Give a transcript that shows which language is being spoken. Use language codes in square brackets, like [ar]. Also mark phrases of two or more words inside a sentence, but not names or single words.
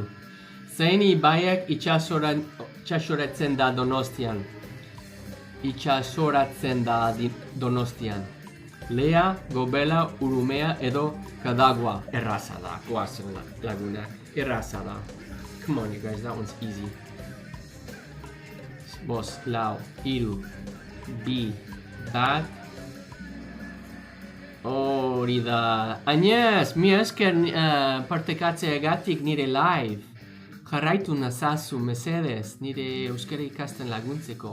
[eu] Zein ibaiak itxasoratzen da Donostian. Itxasoratzen da Donostian. Lea, Gobela, Urumea edo Kadagua. Erraza da, goazen laguna. Erraza da. [en] Come on, you guys, that one's easy. [eu] Bos, lau, iru, bi, bat. Hori da. Agnez, mi esker partekatzeagatik nire live. Jarraitu nazazu, mesedez, nire euskara ikasten laguntzeko.